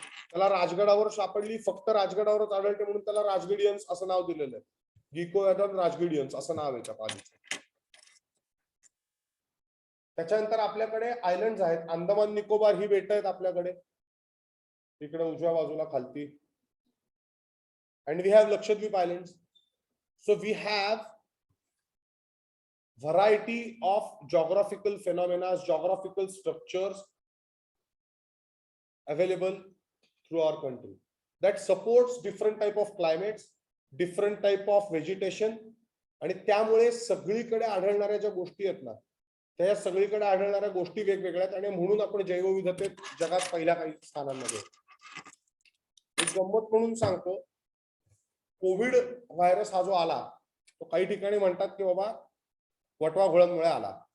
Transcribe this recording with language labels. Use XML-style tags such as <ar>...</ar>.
<mr>त्याला राजगडावर सापडली, फक्त राजगडावरच आढळते म्हणून त्याला राजगडियन्स असं नाव दिलेलं आहे. गिकोयाडन राजगडियन्स असं नाव आहे त्या पालीचं. त्याच्यानंतर आपल्याकडे आयलंड आहेत, अंदमान निकोबार ही बेट आहेत आपल्याकडे इकडे उजव्या बाजूला खालती.</mr> <en>And we have Lakshadweep islands. So we have variety of geographical phenomena, geographical structures available through our country that supports different type of climates, different type of vegetation.</en> <mr>आणि त्यामुळे सगळीकडे आढळणाऱ्या ज्या गोष्टी आहेत ना, त्या सगळीकडे आढळणाऱ्या गोष्टी वेगवेगळ्या आहेत आणि म्हणून आपण जैवविविधतेत जगात पहिल्या काही स्थानांमध्ये. एक गंमत म्हणून सांगतो, कोविड व्हायरस हा जो आला तो काही ठिकाणी म्हणतात की बाबा वटवा घोळांमुळे आला.</mr>